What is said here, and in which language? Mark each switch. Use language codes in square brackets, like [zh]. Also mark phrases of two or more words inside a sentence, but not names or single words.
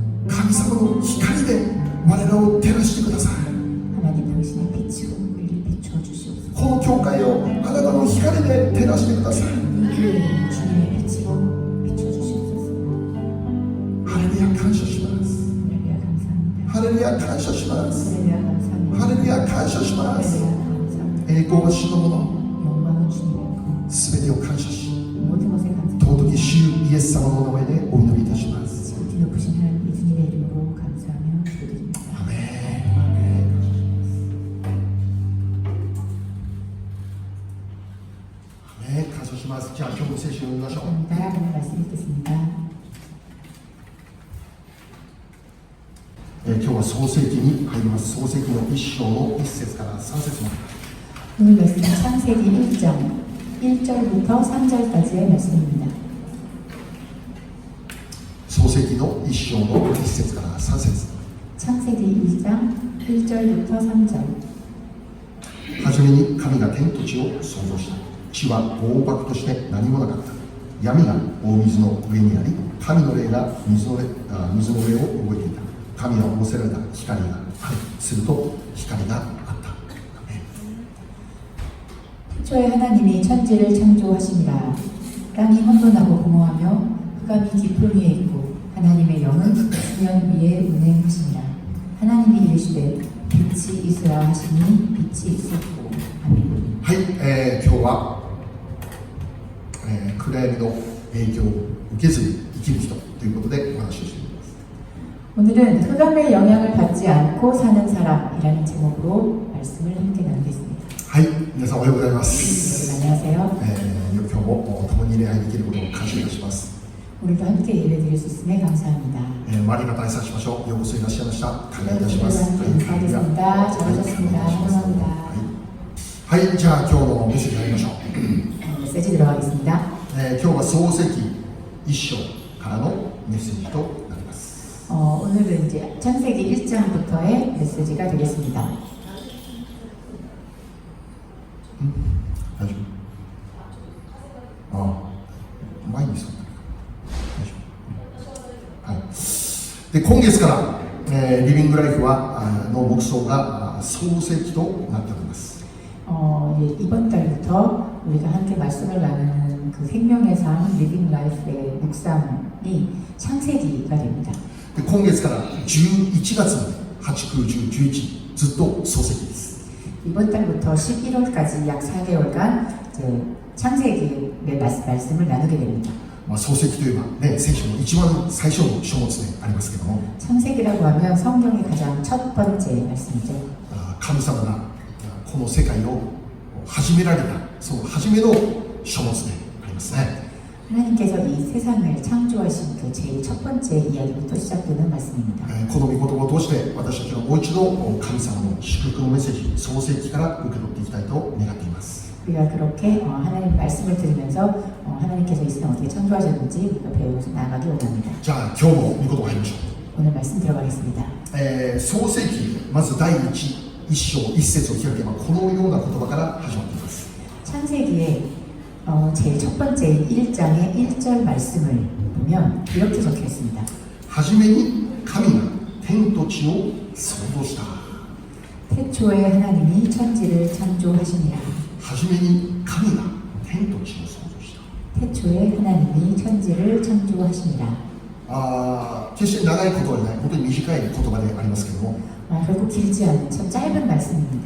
[ja] 神様の光で我らを照らしてください。 [ko] 하나님 당신의 빛으로 우리를 비추어 주시옵소서. [ja] この教会をあなたの光で照らしてください。 [ko] 교회를 주님의 빛으로 비추어 주시옵소서. [ja] ハレルヤ感謝します。 [ko] 할렐루야 감사합니다. [ja] ハレルヤ感謝します。 [ko] 할렐루야 감사합니다. [ja] ハレルヤ感謝します。 [ko] 할렐루야 감사합니다. [ja] 栄光は主のもの、 [ko] 영광은 주님의 것. [ja] すべてを感謝し、 [ko] 모든 것에 감사합니다. [ja] 尊き主イエス様の名前でお祈りいたします。 [ko] 높이 높으신 하나님 예수님의 이름으로 감사하며 기도드립니다. [ja] アメン。アメン。アメン。感謝します。じゃあ今日の聖書を読みましょう。 [ko] 감사합니다. 오늘 말씀 읽겠습니다. [ja] 今日は創世記に入ります。創世記の1章の1節から3節まで。 [ko] 오늘 말씀은 창세기 1장 1절부터 3절까지의 말씀입니다. [ja] 創世記の1章の1節から3節。 [ko] 창세기 2장 1절부터 3절. [ja] はじめに神が天と地を創造した。地は大漠として何もなかった。闇が大水の上にあり、神の霊が水の上を動いていた。神は仰せられた。光がある。すると光があった。 [ko] 초에 하나님이 천지를 창조하시니라. 땅이 혼돈하고 공허하며 흑암이 깊은 위에 있고 하나님의 영은 수면 위에 운행하시니라. 하나님이 이르시되 빛이 있으라 하시니 빛이 있었고. 아멘. [ja] はい、今日は、暗闇の影響を受けずに生きる人ということでお話をしています。 [ko] 오늘은 흑암의 영향을 받지 않고 사는 사람이라는 제목으로 말씀을 함께 나누겠습니다. [ja] はい、皆さんおはようございます。 [ko] 안녕하세요. [ja] 今日も共に礼拝できることを感謝いたします。 [ko] 오늘도 함께 예배드릴 수 있음에 감사합니다. [ja] 周り方挨拶しましょう。ようこそいらっしゃいました。感謝いたします。 [ko] 인사하겠습니다. 잘하셨습니다. 감사합니다. [ja] はい、じゃあ今日のメッセージ入りましょう。 [ko] 메시지 들어가겠습니다. [ja] 今日は創世記 1章からのメッセージとなります。 [ko] 오늘은 이제 창세기 1장부터의 메시지가 되겠습니다. [ja] 大丈夫？前に座った大丈夫？はい。で、今月から、リビングライフの目標が創世記となっております。 [ko] 이번 달부터 우리가 함께 말씀을 나누는 그 생명의 삶 리빙 라이프의 묵상이 창세기가 됩니다. [ja] で、今月から11月まで8、9、10、11ずっと創世記です。 [ko] 이번 달부터 11월까지 약 4개월간 이제 창세기의 말씀을 나누게 됩니다. [ja] 創世記といえばね、聖書の一番最初の書物でありますけども、 [ko] 창세기라고 하면 성경의 가장 첫 번째 말씀이죠. [ja] 神様がこの世界を始められたその初めの書物でありますね。 [ko] 하나님께서 이 세상을 창조하신 그 제일 첫 번째 이야기부터 시작되는 말씀입니다. [ja] この御言葉を通して私たちはもう一度神様の祝福のメッセージ創世記から受け取っていきたいと願っています。 [ko] 우리가 그렇게 하나님 말씀을 들으면서 하나님께서 이 세상 어떻게 창조하셨는지 우리가 배우면서 나아가기 원합니다. [ja] じゃあ今日も御言葉入りましょ [ko] 오늘 말씀 들어가겠습니다. [ja] う。創世記まず第1章1節を開けばこのような言葉から始まっています。 [ko] 창세기의 제일 첫 번째 1장의 1절 말씀을 보면 이렇게 적혀 있습니다. [ja] 初めに神が天と地を創造した。 [ko] 태초에 하나님이 천지를 창조하시니라. [ja] 初めに神が天と地を創造した。 [ko] 태초에 하나님이 천지를 창조하시니라. [ja] 決して長い言葉でない本当に短い言葉でありますけども、 [ko] 결국 길지 않은 참 짧은 말씀입니다.